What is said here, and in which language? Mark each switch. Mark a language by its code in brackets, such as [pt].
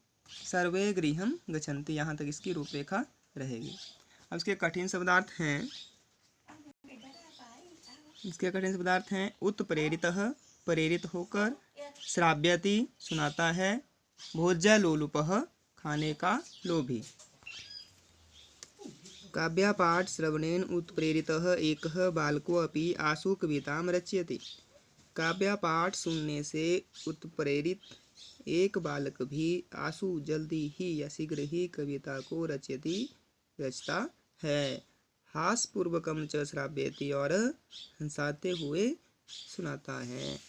[sa] सर्वे गृहं गच्छन्ति, [hi] यहाँ तक इसकी रूपरेखा रहेगी। अब इसके कठिन शब्दार्थ हैं, इसके कठिन शब्दार्थ हैं उत्प्रेरितः, प्रेरित होकर, श्राव्यति, सुनाता है, भोज्यालोलुपः, खाने का लोभी। [sa] काव्यपाठ श्रवणेन उत्प्रेरितः एकः बालको अपि आशु कवितां रचयति। [hi] काव्यपाठ सुनने से उत्प्रेरित एक बालक भी आशु जल्दी ही या शीघ्र ही कविता को रचता है। [sa] हासपूर्वकम च श्राव्यति, [hi] और हंसाते हुए सुनाता है।